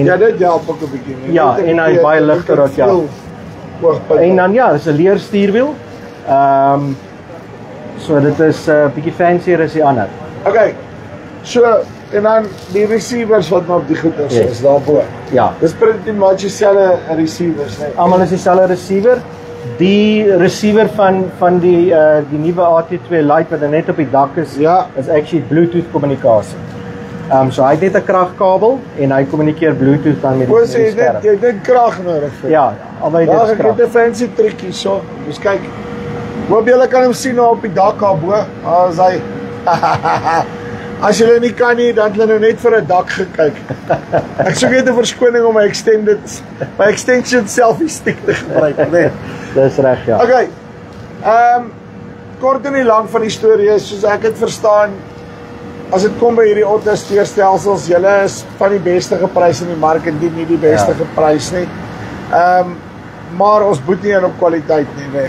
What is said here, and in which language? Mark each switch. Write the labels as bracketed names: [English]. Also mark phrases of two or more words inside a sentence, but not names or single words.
[Afrikaans] ja, dit help ook 'n bietjie. Ja, en hy baie ligter as ja. En dan ja, dis 'n leer stuurwiel. So dit is 'n bietjie fancier as die ander. Okay. So en dan die receivers wat nou op die goeders is daarbo. Ja. Dis [English] pretty much [Afrikaans] dieselfde receivers, nee. Almal is dieselfde receiver. Die receiver van die nuwe AT2 Lite wat net op die dak is, is actually Bluetooth kommunikasie. So hy het net 'n kragkabel en hy kommunikeer Bluetooth dan met die skerm. Jy het net krag nodig vir. Ja, albei dit is krag. Ek het 'n fancy trikkie so. Dus kyk. Hoop julle kan hom sien op die dak daarbo. As hy As julle nie kan nie, dan het hulle nou net vir 'n dak gekyk. Ek soek net 'n verskoning om my [English] extension selfie stick [Afrikaans] te gebruik, né? Dis reg, ja. Okay. Kort en die lang van die storie is, soos ek het verstaan, as dit kom by hierdie autosteurstelsels, julle is van die beste geprys in die mark en nie die beste geprys nie. Maar ons boet nie op kwaliteit nie, né?